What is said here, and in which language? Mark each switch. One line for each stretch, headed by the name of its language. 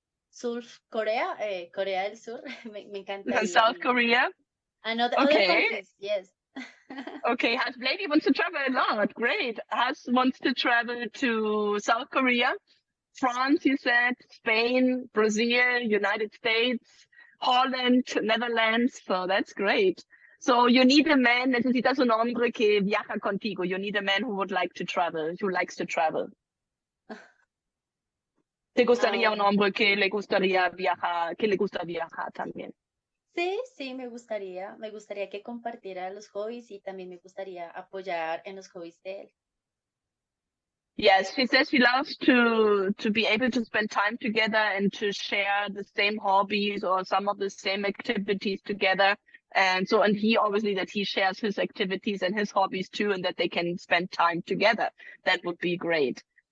Spanish: South Korea, Corea del Sur, me encantaría.
English: South Korea. And other countries, yes. Okay, Has Lady wants to travel a lot. Great. Has wants to travel to South Korea, France, you said, Spain, Brazil, United States, Holland, Netherlands. So that's great. So you need a man,
Spanish: necesitas un hombre que viaja contigo.
English: You need a man who would like to travel, who likes to travel.
Spanish: ¿Te gustaría un hombre que le gustaría viajar, que le gusta viajar también? Sí, me gustaría que compartiera los hobbies y también me gustaría apoyar en los hobbies de él.
English: Yes, she says she loves to be able to spend time together and to share the same hobbies or some of the same activities together. And he obviously that he shares his activities and his hobbies too, and that they can spend time together. That would be great.